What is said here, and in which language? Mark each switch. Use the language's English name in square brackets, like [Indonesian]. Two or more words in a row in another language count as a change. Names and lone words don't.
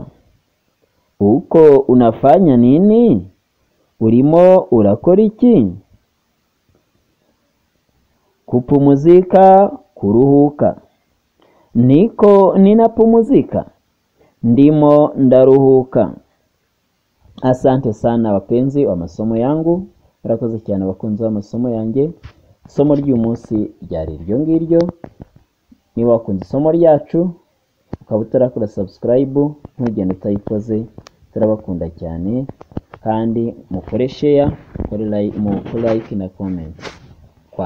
[Swahili] Uko unafanya nini? [Kinyarwanda] Urimo urakora iki? Kupumzika, kuruhuka. [Swahili] Niko ninapumzika, [Kinyarwanda] ndimo ndaruhuka. [Swahili] Asante sana wapenzi wa masomo yangu, [Kinyarwanda] murakoze cyane abakunzi b'amasomo yanjye. Isomo ry'umunsi ryari iryo ngiryo. Niba wakunze isomo ryacu ukaba utarakora subscribe, ntugende utayikoze. Turabakunda cyane kandi mukore share, mukore like na comment.